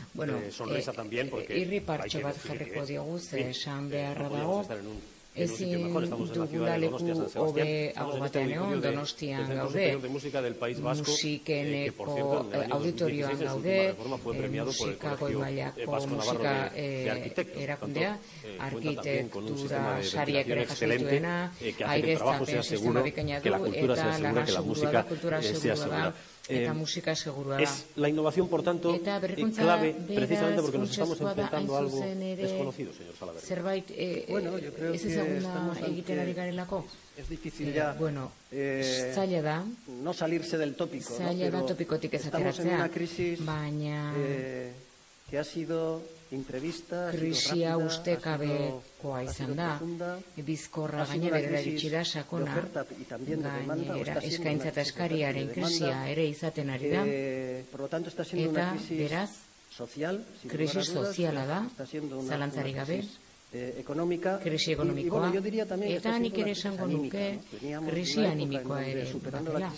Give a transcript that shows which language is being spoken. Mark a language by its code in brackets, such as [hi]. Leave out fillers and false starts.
[eu] Bueno, irripartxo bat jarriko diogu, ze esan beharra dago, ezin dugula leku hobe hago batean egon, Donostian gaude, musikeneko auditorioan gaude, musika goi mailako musika erakundea, arkitektura sariak ere jasoituena, aireztapen sistema bikaina du, eta lana segurua da, kultura segurua da, eta musika segurua da. [es] Es la innovación, por tanto, clave precisamente porque nos estamos enfrentando a algo desconocido, señor Salaverría. Bueno, yo creo que [eu] ezaguna egiten ari garelako? [es] Es difícil ya [eu] zaila da. [es] no salirse del tópico, [eu] zaila da topikotik ez ateratzea, baina [es] que ha sido imprevista, [eu] krisia ustekabekoa izan da, bizkorra gainera iritsi da sakona, gainera eskaintza eta eskariaren krisia ere izaten ari da, eta beraz, krisi soziala da, zalantzarik gabe, krisi ekonomikoa, eta nik ere esango nuke krisi animikoa ere batela.